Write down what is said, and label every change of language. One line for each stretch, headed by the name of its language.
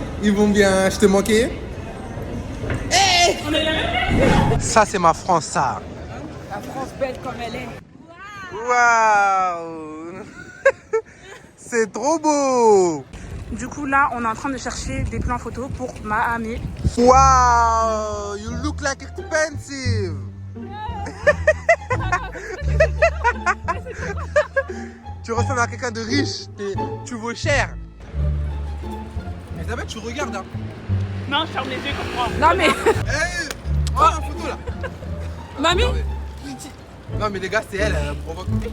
French: Ils vont bien, je te manquais. Hey, on est la même. Ça c'est ma France, ça. La France belle comme elle est. Waouh. C'est trop beau. Du coup là, on est en train de chercher des plans photos pour ma amie.
English: Wow, you look like expensive.
French: Tu ressembles à quelqu'un de riche, tu vaux cher. Elisabeth, tu regardes hein. Non, je ferme les yeux comme moi. Non mais... Hey, prends la photo là. Mamie. Non mais les gars, c'est elle, elle provoque.